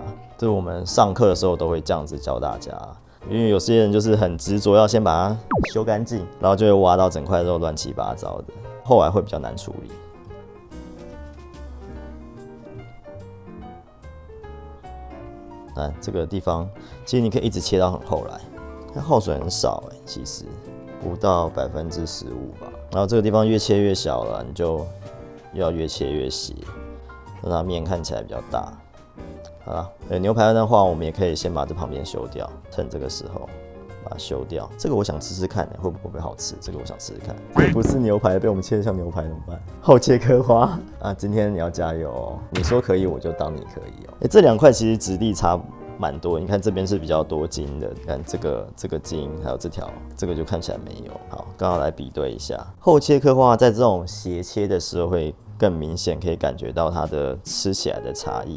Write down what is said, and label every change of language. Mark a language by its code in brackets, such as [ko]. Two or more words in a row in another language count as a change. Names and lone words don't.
[zh] 這是我們上課的時候都會這樣子教大家。因為有些人就是很執着要先把它修乾淨，然後就會挖到整塊肉亂七八糟的，後來會比較難處理。那這個地方其實你可以一直切到很後來，它耗水很少其實不到15%吧。然後這個地方越切越小了，你就要越切越細，讓它面看起來比較大。好了，牛排的話，我們也可以先把這旁邊修掉，趁這個時候把它修掉。這個我想吃吃看，會不會好吃？這個我想吃吃看。這不是牛排，被我們切得像牛排怎麼辦？後切刻花啊！今天你要加油哦！你說可以，我就當你可以哦。這2塊其實質地差蠻多，你看這邊是比較多筋的，你看這個筋還有這條，這個就看起來沒有。好，剛好來比對一下，後切刻花在這種斜切的時候會更明顯，可以感覺到它的吃起來的差異。